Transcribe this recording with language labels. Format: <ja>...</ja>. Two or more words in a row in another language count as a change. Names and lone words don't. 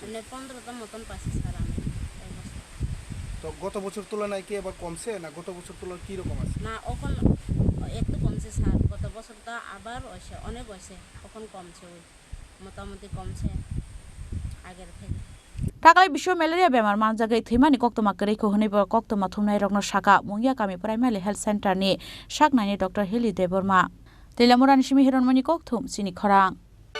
<bn>মানে 15টা মতন পাইছি স্যার আমি তো গত বছর তুলনায় কি এবার কমছে না গত বছর তুলনায় কি রকম আছে না এখন একটু কমছে স্যার গত বছরটা আবার হইছে অনেক হইছে এখন কমছে ওই মোটামুটি কমছে আগের থেকে</bn> <trp>Taklai Bisio malaria bemar manjagai thimani koktoma kerei ko honi bor koktoma thumnai rokno shaka Mungiakami</trp> <en>primary health center</en> <trp>ni shak nani Dr. Hili Deborma Telamurani shimi heronmani kokthum Chini Khorang</trp>